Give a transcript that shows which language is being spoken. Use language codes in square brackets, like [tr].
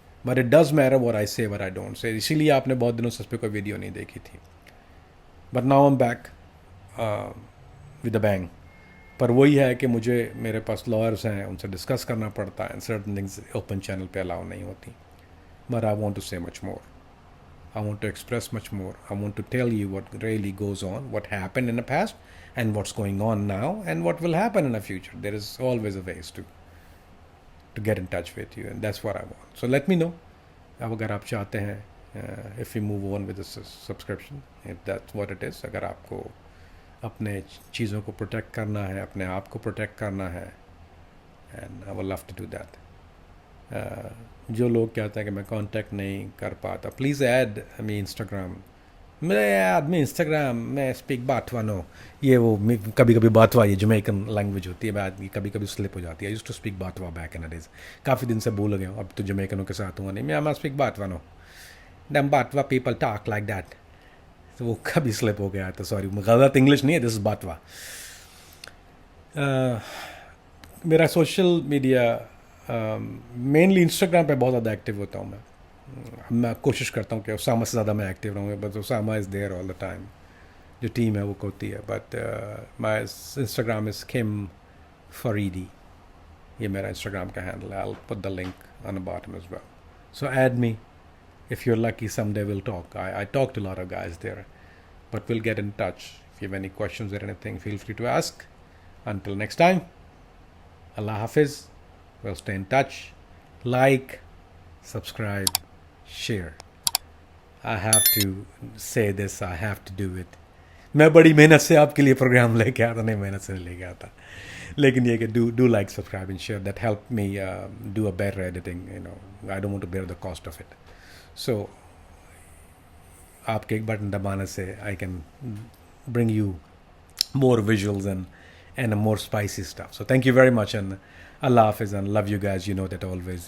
[en] But it does matter what I don't say. [ur] اسی لیے آپ نے بہت دنوں سے اس پہ کوئی ویڈیو نہیں دیکھی تھی. [en] But now I'm back. With a bang. [ur] پر وہی ہے کہ مجھے میرے پاس لائرس ہیں, ان سے ڈسکس کرنا پڑتا ہے, سرٹن تھنگس اوپن چینل پہ الاؤ نہیں ہوتی. [en] But I want to say much more. I want to express much more. I want to tell you what really goes on, what happened in the past, and what's going on now, and what will happen in the future. There is always a ways to get in touch with you, and that's what I want. So let me know. [ur] اب اگر آپ چاہتے ہیں [en] if we move on with the subscription, if that's what it is. [ur] اگر آپ کو اپنے چیزوں کو پروٹیکٹ کرنا ہے, اپنے آپ کو پروٹیکٹ کرنا ہے, [en] and I would love to do that. [ur] جو لوگ کہتے ہیں کہ میں کانٹیکٹ نہیں کر پاتا, [en] Please add me Instagram. [ur] میں آدمی انسٹاگرام میں اسپیک باتوا نو, یہ وہ کبھی کبھی باتوا, یہ جمیکن لینگویج ہوتی ہے, بعد کبھی کبھی سلپ ہو جاتی ہے. [en] Use to speak باتوا back in days. [ur] کافی دن سے بھول گیا ہوں, اب تو جمیکنوں کے ساتھ ہوں نہیں. [en] میں speak Batwa no, them Batwa people talk like that. [ur] تو وہ کبھی سلپ ہو گیا تھا, سوری. غلط انگلش نہیں ہے, [en] This is Batwa. [ur] میرا سوشل میڈیا مینلی انسٹاگرام پہ بہت زیادہ ایکٹیو ہوتا ہوں میں کوشش کرتا ہوں کہ اسامہ سے زیادہ میں ایکٹیو رہوں. [en] but Osama is there all the time, [ur] جو ٹیم ہے وہ ہوتی ہے. [en] but my Instagram is Khum Faridi, [ur] یہ میرا انسٹاگرام کا ہینڈل ہے. [en] I'll put the link on the bottom as well. So add me. If you're lucky, someday we'll talk. I talk to a lot of guys there, but we'll get in touch. If you have any questions or anything, feel free to ask. Until next time, Allah Hafiz. We'll stay in touch. Like, subscribe, share. I have to say this. I have to do it. [ur] میں بڑی محنت سے آپ کے لیے programme لے کے آتا, نہیں محنت سے نہیں لے کے آتا, لیکن یہ کہ [en] do like, subscribe and share. That help me do a better editing. I don't want to bear the cost of it. So [ur] آپ کے ایک بٹن دبانے سے [en] I can bring you more visuals and more spicy stuff. So thank you very much and Allah Hafiz and love you guys. You know that always.